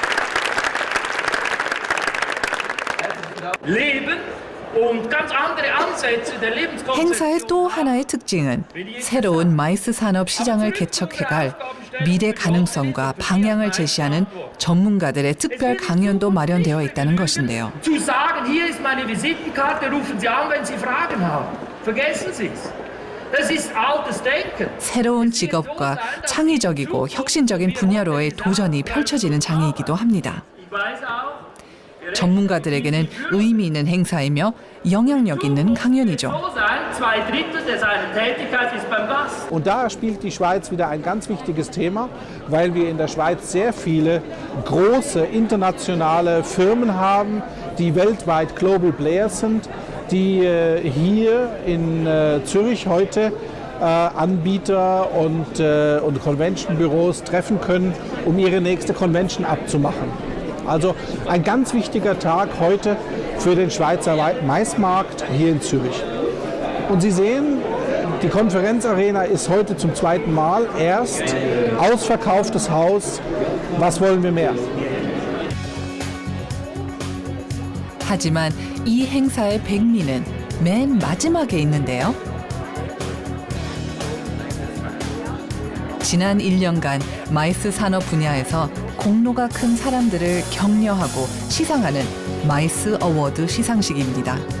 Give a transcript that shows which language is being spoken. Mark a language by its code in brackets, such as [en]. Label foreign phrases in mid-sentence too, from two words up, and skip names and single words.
[de] Leben und ganz andere Ansichten [ko] 행사의 또 하나의 특징은 새로운 마이스 산업 시장을 개척해갈 미래 가능성과 방향을 제시하는 전문가들의 특별 강연도 마련되어 있다는 것인데요. [de] Zu sagen, hier ist meine Visitenkarte, rufen Sie an, wenn Sie Fragen haben. Vergessen Sie es. Das ist altes Denken. [ko] 새로운 직업과 창의적이고 혁신적인 분야로의 도전이 펼쳐지는 장이기도 합니다. 전문가들에게는 의미 있는 행사이며 영향력 있는 강연이죠. [de] Und da spielt die Schweiz wieder ein ganz wichtiges Thema, weil wir in der Schweiz sehr viele große internationale Firmen haben, die weltweit [en] Global Players [de] sind, die hier in Zürich heute Anbieter und Convention-Büros treffen können, um ihre nächste Convention abzumachen. Also ein ganz wichtiger Tag heute für den Schweizer Maismarkt hier in Zürich. Und Sie sehen, die Konferenzarena ist heute zum zweiten Mal erst ausverkauftes Haus. Was wollen wir mehr? [ko] 하지만 이 행사의 백미는 맨 마지막에 있는데요. 지난 1년간 마이스 산업 분야에서 공로가 큰 사람들을 격려하고 시상하는 마이스 어워드 시상식입니다.